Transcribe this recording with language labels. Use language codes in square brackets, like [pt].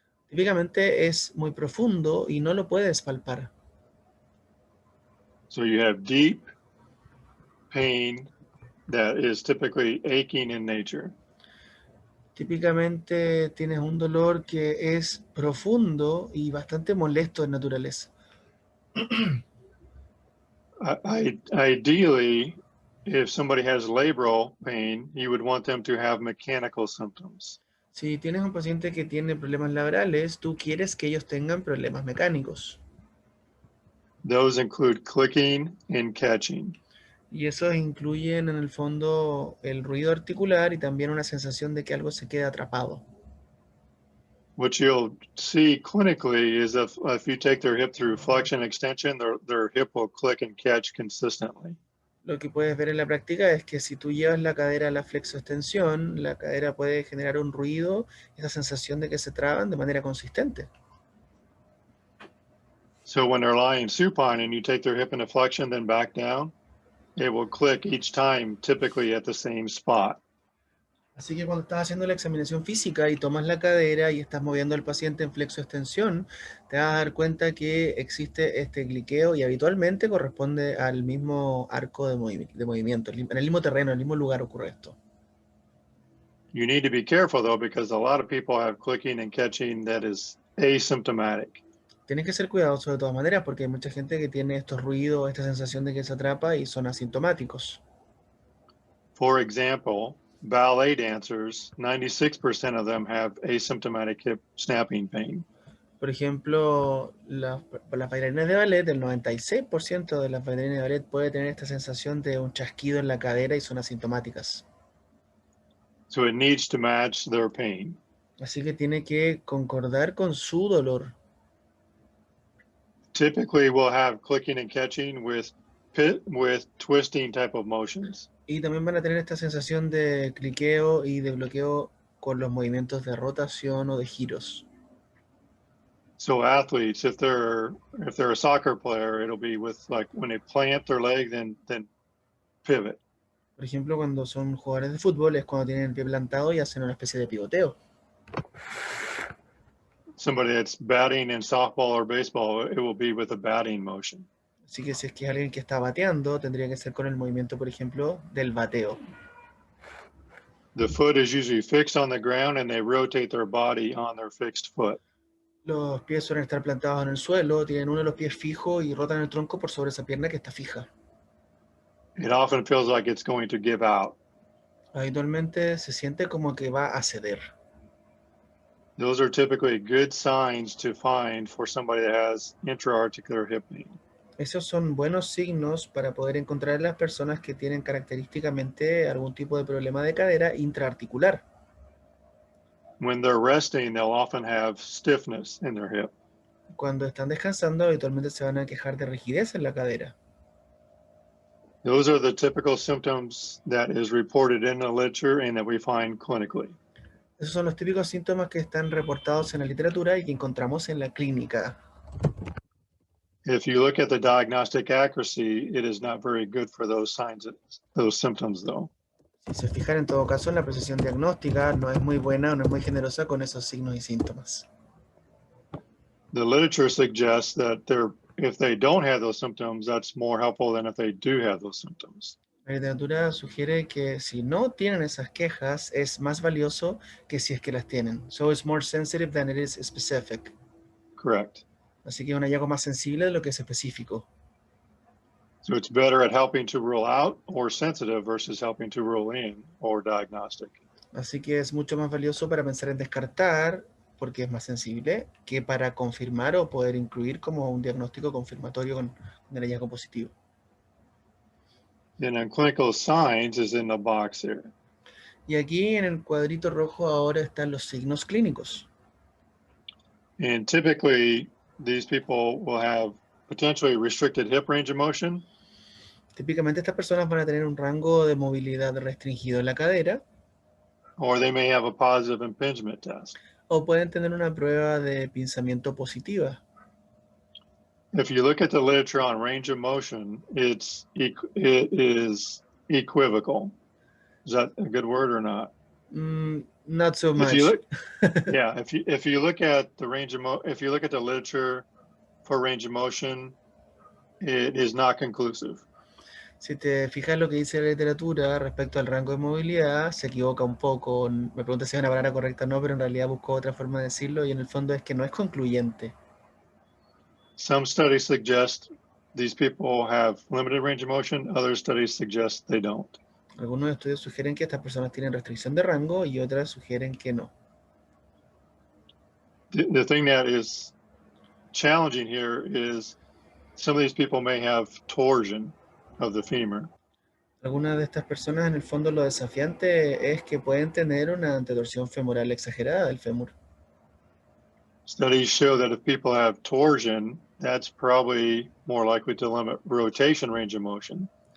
[es] Típicamente es muy profundo y no lo puedes palpar. [en] So you have deep pain that is typically aching in nature. [es] Típicamente tienes un dolor que es profundo y bastante molesto en naturaleza. [en] Ideally, if somebody has labral pain, you would want them to have mechanical symptoms. [es] Si tienes un paciente que tiene problemas laborales, tú quieres que ellos tengan problemas mecánicos. [en] Those include clicking and catching. [es] Y esos incluyen en el fondo el ruido articular y también una sensación de que algo se queda atrapado. [en] What you'll see clinically is if you take their hip through flexion extension, their hip will click and catch consistently. [es] Lo que puedes ver en la práctica es que si tú llevas la cadera a la flexoextensión, la cadera puede generar un ruido, esa sensación de que se traban de manera consistente. [en] So when they're lying supine and you take their hip into flexion, then back down, it will click each time, typically at the same spot. [es] Así que cuando estás haciendo la examinación física y tomas la cadera y estás moviendo al paciente en flexoextensión, te vas a dar cuenta que existe este cliqueo y habitualmente corresponde al mismo arco de movimiento, en el mismo terreno, en el mismo lugar ocurre esto. [en] You need to be careful though, because a lot of people have clicking and catching that is asymptomatic. [es] Tienes que ser cuidadoso de todas maneras porque hay mucha gente que tiene estos ruidos, esta sensación de que se atrapa y son asintomáticos. [en] For example, ballet dancers, 96% of them have asymptomatic hip snapping pain. [es] Por ejemplo, las bailarinas de ballet, el 96% de las bailarinas de ballet puede tener esta sensación de un chasquido en la cadera y son asintomáticas. [en] So it needs to match their pain. [es] Así que tiene que concordar con su dolor. [en] Typically, we'll have clicking and catching with twisting type of motions. [es] Y también van a tener esta sensación de cliqueo y de bloqueo con los movimientos de rotación o de giros. [en] So athletes, if they're a soccer player, it'll be with like when they plant their leg, then pivot. [es] Por ejemplo, cuando son jugadores de fútbol es cuando tienen el pie plantado y hacen una especie de pivoteo. [en] Somebody that's batting in softball or baseball, it will be with a batting motion. [es] Así que si es que es alguien que está bateando, tendría que ser con el movimiento, por ejemplo, del bateo. [en] The foot is usually fixed on the ground and they rotate their body on their fixed foot. [es] Los pies suelen estar plantados en el suelo, tienen uno de los pies fijo y rotan el tronco por sobre esa pierna que está fija. [en] It often feels like it's going to give out. [es] Habitualmente se siente como que va a ceder. [en] Those are typically good signs to find for somebody that has intra-articular hip pain. [es] Esos son buenos signos para poder encontrar en las personas que tienen característicamente algún tipo de problema de cadera intraarticular. [en] When they're resting, they'll often have stiffness in their hip. [es] Cuando están descansando, habitualmente se van a quejar de rigidez en la cadera. [en] Those are the typical symptoms that is reported in the literature and that we find clinically. [es] Esos son los típicos síntomas que están reportados en la literatura y que encontramos en la clínica. [en] If you look at the diagnostic accuracy, it is not very good for those signs, those symptoms though. [es] Si se fijan, en todo caso, la precisión diagnóstica no es muy buena o no es muy generosa con esos signos y síntomas. [en] The literature suggests that if they don't have those symptoms, that's more helpful than if they do have those symptoms. [es] La literatura sugiere que si no tienen esas quejas, es más valioso que si es que las tienen. [en] So it's more sensitive than it is specific. Correct. [es] Así que es un hallazgo más sensible de lo que es específico. [en] So it's better at helping to rule out or sensitive versus helping to rule in or diagnostic. [es] Así que es mucho más valioso para pensar en descartar, porque es más sensible, que para confirmar o poder incluir como un diagnóstico confirmatorio con el hallazgo positivo. [en] And then clinical signs is in the box here. [es] Y aquí en el cuadrito rojo ahora están los signos clínicos. [en] And typically, these people will have potentially restricted hip range of motion. [es] Típicamente estas personas van a tener un rango de movilidad restringido en la cadera, [en] Or they may have a positive impingement test. [es] o pueden tener una prueba de pinzamiento positiva. [en] If you look at the literature on range of motion, it is equivocal. Is that a good word or not? Not so much. If you look, yeah, if you look at the if you look at the literature for range of motion, it is not conclusive. [es] Si te fijas lo que dice la literatura respecto al rango de movilidad, se equivoca un poco. Me pregunta si es una palabra correcta o no, pero en realidad buscó otra forma de decirlo y en el fondo es que no es concluyente. [en] Some studies suggest these people have limited range of motion. Other studies suggest they don't. [es] Algunos estudios sugieren que estas personas tienen restricción de rango y otras sugieren que no. The thing that is challenging here is some of these people may have torsion of the femur. Algunas de estas personas, en el fondo, lo desafiante es que pueden tener una antetorsión femoral exagerada del fémur. [en] Studies show that if people have torsion, that's probably more likely to limit rotation range of motion.